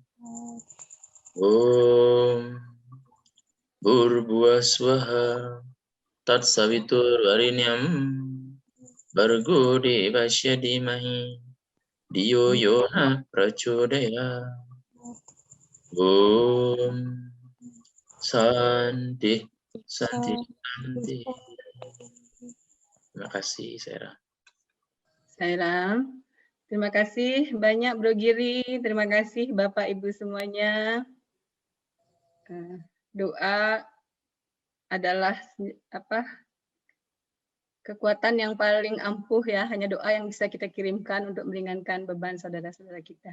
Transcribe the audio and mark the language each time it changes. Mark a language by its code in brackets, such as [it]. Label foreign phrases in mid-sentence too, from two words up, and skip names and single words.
[sa] ॐ भूर्भुवः स्वः तत्सवितुर्वरेण्यं भर्गो देवस्य धीमहि धियो यो नः प्रचोदयात्. ॐ शान्ति. [id] Terima kasih, Sarah. Sairam, terima kasih banyak Bro Giri, terima kasih Bapak Ibu semuanya. Doa adalah kekuatan yang paling ampuh ya, hanya doa yang bisa kita kirimkan untuk meringankan beban saudara-saudara kita.